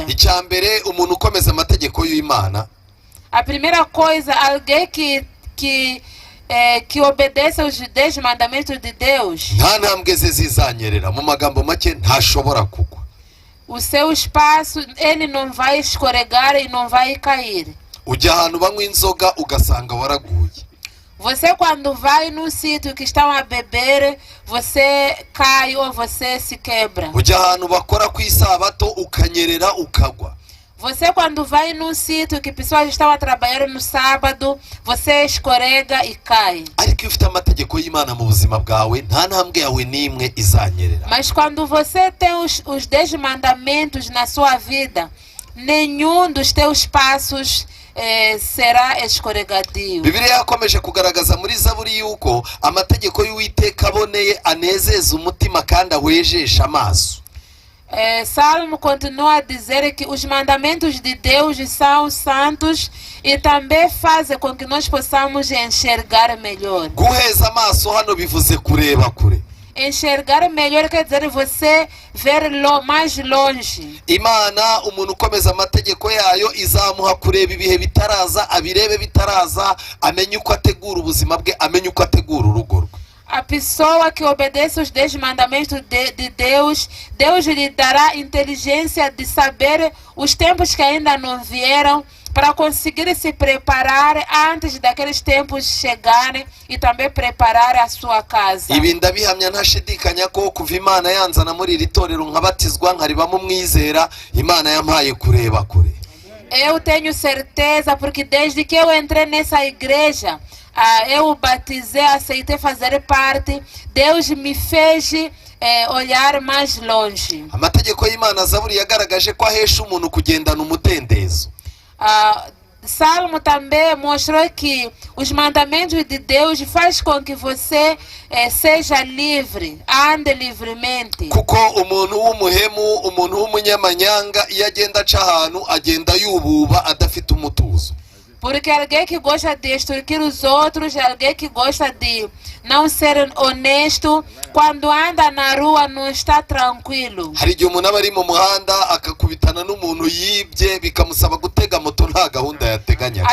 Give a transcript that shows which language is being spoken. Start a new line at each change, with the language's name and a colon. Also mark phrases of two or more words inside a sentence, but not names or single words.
Kinyarwanda: Icya mbere, umuntu ukomeza amategeko y'Imana,
Portuguese: a primeira coisa, alguém que obedece aos 10 mandamentos de Deus,
Kinyarwanda: nta ntambwe ze zizanyerera, mu magambo make ntashobora kugwa.
Portuguese: O seu espaço, ele não vai escorregar e não vai cair.
Kinyarwanda: Ujya ahantu banywa inzoga ugasanga waraguye.
Portuguese: Você quando vai num sítio que estão a beber, você cai ou você se quebra.
Kinyarwanda: Ujya ahantu bakora ku isabato ukanyerera ukagwa.
Portuguese: Você quando vai num sítio que pessoas estão a trabalhar no sábado, você escorrega e cai.
Kinyarwanda: Ariko iyo ufite amategeko y'Imana mu buzima bwawe, nta ntambwe yawe n'imwe izanyerera.
Portuguese: Mas quando você tem os 10 mandamentos na sua vida, nenhum dos teus passos será escorregadio.
Kinyarwanda: Bibiliya yakomeje kugaragaza muri Zaburi yuko amategeko y'Uwiteka aboneye, anezeza umutima kandi awejesha amaso.
Portuguese: Salmo continua a dizer que os mandamentos de Deus são santos e também fazem com que nós possamos enxergar melhor.
Kinyarwanda: Guheza amaso hano bivuze kureba kure.
Portuguese: Enxergar melhor quer dizer você ver mais longe.
Kinyarwanda: Imana, umuntu ukomeza amategeko yayo izamuha kureba ibihe bitaraza, abirebe bitaraza, amenye uko ategura ubuzima bwe, amenye uko ategura urugo rwe.
Portuguese: A pessoa que obedece os 10 mandamentos de Deus, Deus lhe dará inteligência de saber os tempos que ainda não vieram, para conseguir se preparar antes daqueles tempos chegarem e também preparar a sua casa.
Kinyarwanda: Ibi ndabihamya ntashidikanya ko kuva Imana yanzana muri iri torero nkabatizwa nkaribamo umwizera, Imana yampaye kureba kure.
Portuguese: Eu tenho certeza, porque desde que eu entrei nessa igreja, eu batizei, aceitei fazer parte, Deus me fez olhar mais longe.
Kinyarwanda: Amategeko y'Imana, Zaburi yagaragaje ko ahesha umuntu kugendana umudendezo.
Portuguese: Salmo também mostrou que os mandamentos de Deus faz com que você seja livre, ande livremente.
Kinyarwanda: Kuko umuntu w'umuhemu, umuntu w'umunyamanyanga, iyo agenda aca ahantu agenda yububa adafite umutuzo.
Portuguese: Porque alguém que gosta de extorquir os outros, alguém que gosta de não ser honesto, quando anda na rua não está tranquilo.
Kinyarwanda: Hari igihe umuntu aba ari mu muhanda akakubitana n'umuntu yibye bikamusaba gutega moto nta gahunda yateganyaga.